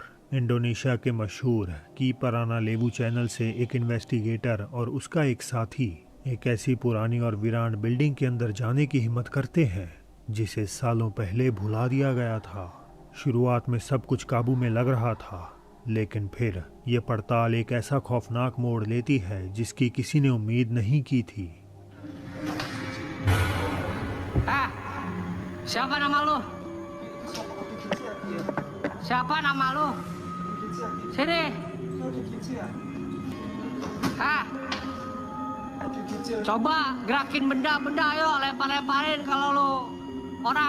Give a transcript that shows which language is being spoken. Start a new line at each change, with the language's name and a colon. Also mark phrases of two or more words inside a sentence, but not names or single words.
Hindi: इंडोनेशिया के मशहूर की पराना लेबू चैनल से एक इन्वेस्टिगेटर और उसका एक साथी एक ऐसी पुरानी और वीरान बिल्डिंग के अंदर जाने की हिम्मत करते हैं जिसे सालों पहले भुला दिया गया था। शुरुआत में सब कुछ काबू में लग रहा था, लेकिन फिर ये पड़ताल एक ऐसा खौफनाक मोड़ लेती है जिसकी किसी ने उम्मीद नहीं की थी।
Indonesian: Siapa nama lu? Siapa nama lu? Sini. Coba gerakin benda-benda, ayo lempar-lemparin kalau lu orang.